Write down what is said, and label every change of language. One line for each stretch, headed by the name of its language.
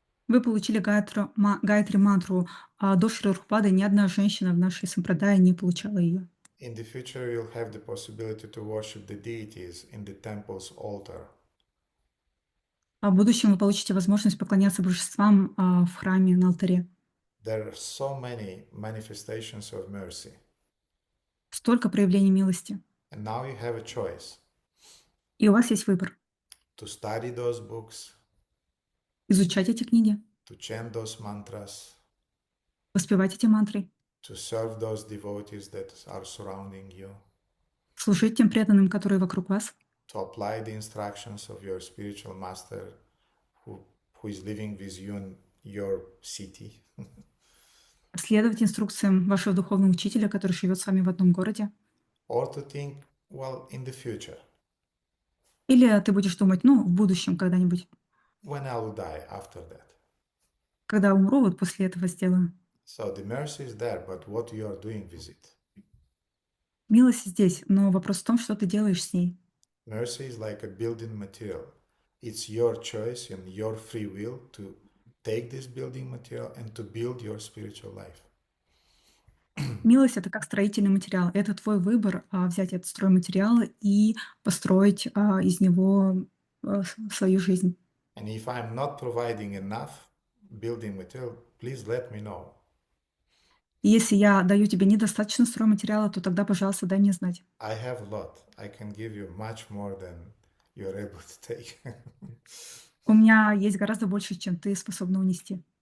Russian: Вы получили Гayatri мантру, а до Шри Рупады ни одна женщина в нашей сампрадае не получала ее.
English: In the future, you'll have the possibility to worship the deities in the temple's altar.
Russian: А в будущем вы получите возможность поклоняться божествам в храме на алтаре.
English: There are so many manifestations of mercy.
Russian: Столько проявлений милости.
English: And now you have a choice.
Russian: И у вас есть выбор.
English: To study those books,
Russian: Изучать эти книги,
English: to chant those mantras,
Russian: воспевать эти мантры,
English: to serve those devotees that are surrounding you,
Russian: служить тем преданным, которые вокруг вас,
English: to apply the instructions of your spiritual master who is living with you in your city.
Russian: следовать инструкциям вашего духовного учителя, который живет с вами в одном городе.
English: Or to think, well, in the future,
Russian: Или ты будешь думать, в будущем когда-нибудь,
English: when I will die after that.
Russian: когда умру, вот после этого сделаю.
English: So the mercy is there, but what you are doing with it?
Russian: Милость здесь, но вопрос в том, что ты делаешь с ней.
English: Mercy is like a building material. It's your choice and your free will to take this building material and to build your spiritual life.
Russian: Милость — это как строительный материал. Это твой выбор взять этот стройматериал и построить из него свою жизнь.
English: And if I'm not providing enough building material, please let me know.
Russian: И если я даю тебе недостаточно стройматериала, то тогда, пожалуйста, дай мне знать.
English: I have a lot. I can give you much more than you're able to take.
Russian: У меня есть гораздо больше, чем ты способна унести.